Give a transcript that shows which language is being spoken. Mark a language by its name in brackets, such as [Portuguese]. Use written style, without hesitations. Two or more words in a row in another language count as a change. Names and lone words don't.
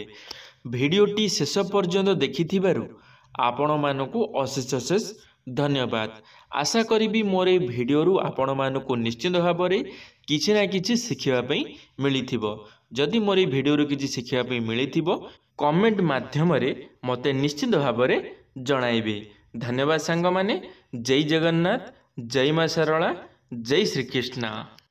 [Odia] ଭିଡିଓଟି ଶେଷ ପର୍ଯ୍ୟନ୍ତ ଦେଖିଥିବାରୁ ଆପଣ ମାନଙ୍କୁ ଅଶେଷ ଅଶେଷ ଧନ୍ୟବାଦ। ଆଶା କରି ମୋର ଏ ଭିଡିଓ ଆପଣ ମାନଙ୍କୁ ନିଶ୍ଚିତ ଭାବ ରେ କିଛି ନା କିଛି ଶିଖିବା ପାଇଁ ମିଳିଥିବ। ଯଦି ମୋର ଏ ଭିଡିଓ କିଛି ଶିଖିବା ପାଇଁ ମିଳିଥିବ, କମେଣ୍ଟ ମାଧ୍ୟମ ରେ ମତେ ନିଶ୍ଚିତ ଭାବ ରେ ଜଣାଇବେ। ଧନ୍ୟବାଦ ସାଙ୍ଗ ମାନେ। ଜୟ ଜଗନ୍ନାଥ, ଜୟ ମା ଶାରଳା, ଜୟ ଶ୍ରୀ କୃଷ୍ଣ।